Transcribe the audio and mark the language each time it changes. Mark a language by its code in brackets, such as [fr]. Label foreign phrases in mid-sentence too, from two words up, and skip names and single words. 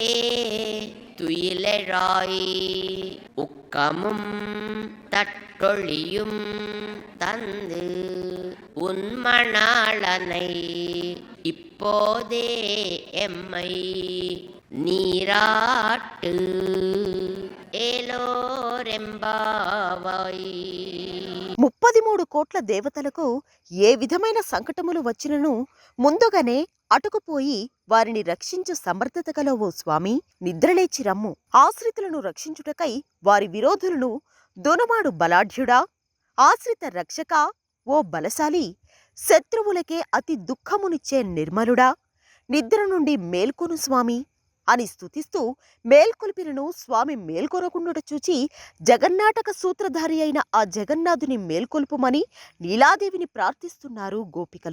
[ta] துயிலெழாய் உக்கமும் தட்டொழியும் தந்து உன்மணாளனை இப்போதே எம்மை நீராட்டு ఏలోరెంబావాయి. [te] 33 కోట్ల దేవతలకు ఏ విధమైన సంకటములు వచ్చినను ముందుగానే అటుకుపోయి వారిని రక్షించు సమర్థత గల ఓ స్వామి, నిద్రలేచి రమ్ము. ఆశ్రితులను రక్షించుటకై వారి విరోధులను దునమాడు బలాఢ్యుడా, ఆశ్రిత రక్షక ఓ బలశాలి, శత్రువులకే అతి దుఃఖమునిచ్చే నిర్మలుడా, నిద్ర నుండి మేల్కొను స్వామి అని స్తుతిస్తూ మేల్కొల్పినను స్వామి మేల్కొనకుండుట చూచి జగన్నాటక సూత్రధారి అయిన ఆ జగన్నాథుని మేల్కొల్పుమని నీలాదేవిని ప్రార్థిస్తున్నారు గోపికలు.